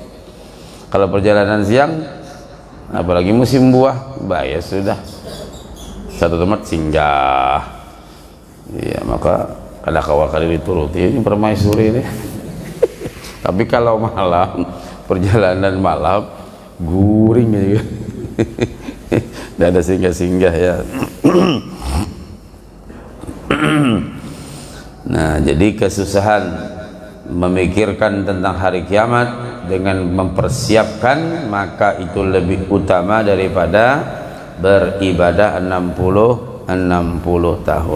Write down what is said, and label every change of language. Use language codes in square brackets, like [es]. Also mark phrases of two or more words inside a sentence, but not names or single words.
[bjn] Kalau perjalanan siang, apalagi musim buah, bahaya sudah. [id] Satu tempat singgah. [bjn] Iya, maka kada kawal kali dituruti ini permaisuri ini. Tapi kalau malam, perjalanan malam, guring ya. [id] Tidak ada singgah-singgah, ya. Nah, jadi kesusahan memikirkan tentang hari kiamat dengan mempersiapkan, maka itu lebih utama daripada beribadah 60 tahun.